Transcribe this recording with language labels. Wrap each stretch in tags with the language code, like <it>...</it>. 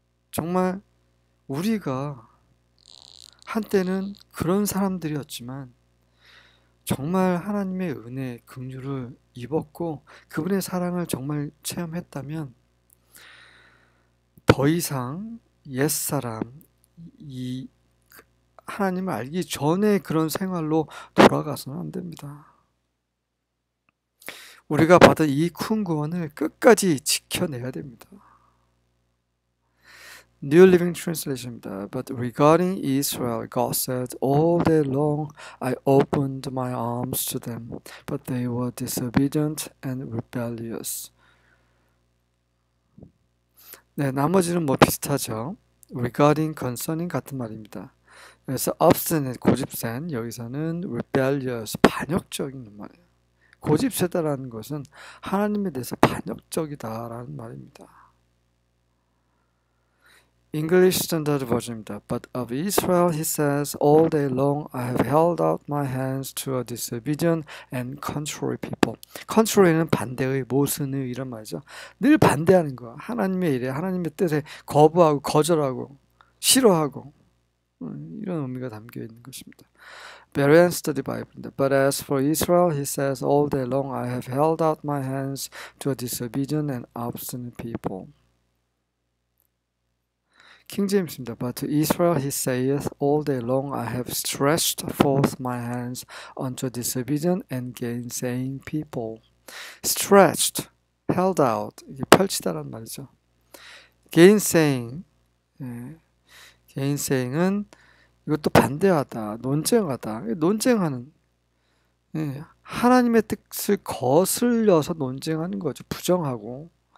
<ko>정말 우리가 한때는 그런 사람들이었지만 정말 하나님의 은혜, 긍휼을 입었고 그분의 사랑을 정말 체험했다면 더 이상 옛사람, 이 하나님을 알기 전에 그런 생활로 돌아가서는 안 됩니다. 우리가 받은 이 큰 구원을 끝까지 지켜내야 됩니다.</ko> <en>New Living Translation입니다. But regarding Israel, God said, All day long I opened my arms to them, but they were disobedient and rebellious.</en> <ko>네, 나머지는 비슷하죠. Regarding, concerning 같은 말입니다. 그래서 obstinate, 고집센, 여기서는 rebellious, 반역적인 말이에요. 고집세다라는 것은 하나님에 대해서 반역적이다라는 말입니다.</ko> <en>English Standard Version입니다. But of Israel he says, All day long I have held out my hands to a disobedient and contrary people.</en> <ko>contrary는 반대의, 모순의 이런 말이죠. 늘 반대하는 거야. 하나님의 일에, 하나님의 뜻에 거부하고 거절하고 싫어하고 이런 의미가 담겨 있는 것입니다.</ko> <en>Berean Study Bible입니다. But as for Israel, he says, All day long I have held out my hands to a disobedient and obstinate people.</en> <ko>킹제임스입니다.</ko> <en>But to Israel he saith, All day long I have stretched forth my hands unto disobedient and gainsaying people.</en> <ko>Stretched, held out, 이게 펼치다란 말이죠. gainsaying, 예, gainsaying은 이것도 반대하다, 논쟁하다, 논쟁하는, 예, 하나님의 뜻을 거슬려서 논쟁하는 거죠. 부정하고.</ko>